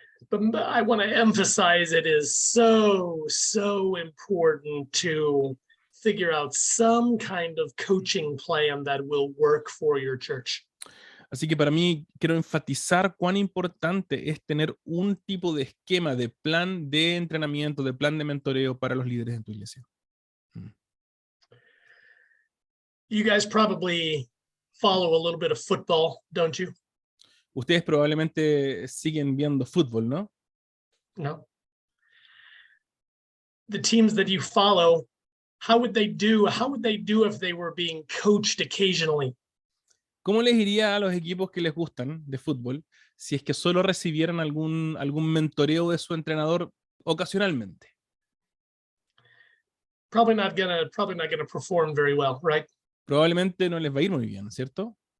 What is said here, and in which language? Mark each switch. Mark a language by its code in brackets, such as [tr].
[en] But I want to emphasize it is so important to figure out some kind of coaching plan that will work for your church. [es] Así que para mí quiero enfatizar cuán importante es tener un tipo de esquema, de plan de entrenamiento, de plan de mentoreo para los líderes en tu iglesia. [en] You guys probably follow a little bit of football, don't you? [es] Ustedes probablemente siguen viendo fútbol, ¿no? No. [en] The teams that you follow, how would they do? How would they do if they were being coached occasionally? [es] ¿Cómo les iría a los equipos que les gustan de fútbol si es que solo recibieran algún mentoreo de su entrenador ocasionalmente? [en] Probably not gonna perform very well, right? [es] Probablemente no les va a ir muy bien, ¿cierto?